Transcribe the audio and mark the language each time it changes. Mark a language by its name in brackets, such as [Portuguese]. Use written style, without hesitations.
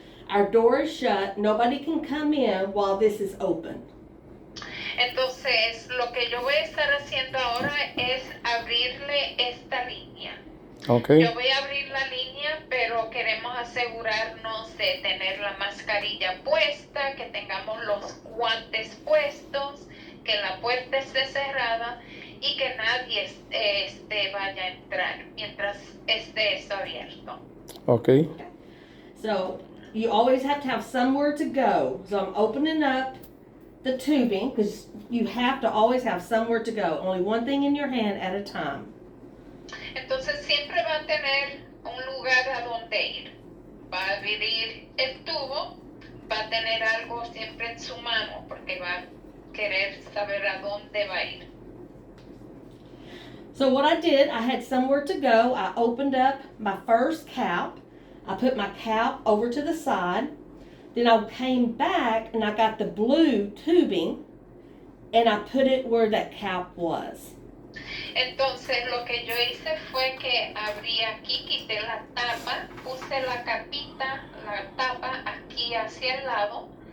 [English] Our door is shut. Nobody can come in while this is open. [Spanish] Entonces, lo que yo voy a estar haciendo ahora es abrirle esta línea. [English] Ok. [Spanish] Yo voy a abrir la línea, pero queremos asegurarnos de tener la mascarilla puesta, que tengamos los guantes puestos, que la puerta esté cerrada y que nadie vaya a entrar mientras esté esto abierto. [English] Ok. So you always have to have somewhere to go. So I'm opening up the tubing because you have to always have somewhere to go. Only one thing in your hand at a time. [Spanish] Entonces siempre va a tener un lugar a donde ir. Va a abrir el tubo, va a tener algo siempre en su mano porque va a querer saber a dónde va a ir. [English] So what I did, I had somewhere to go. I opened up my first cap. I put my cap over to the side. Then I came back and I got the blue tubing and I put it where that cap was. [Spanish] Entonces lo que yo hice fue que abrí aquí, quité la tapa, puse la capita, la tapa aquí hacia el lado.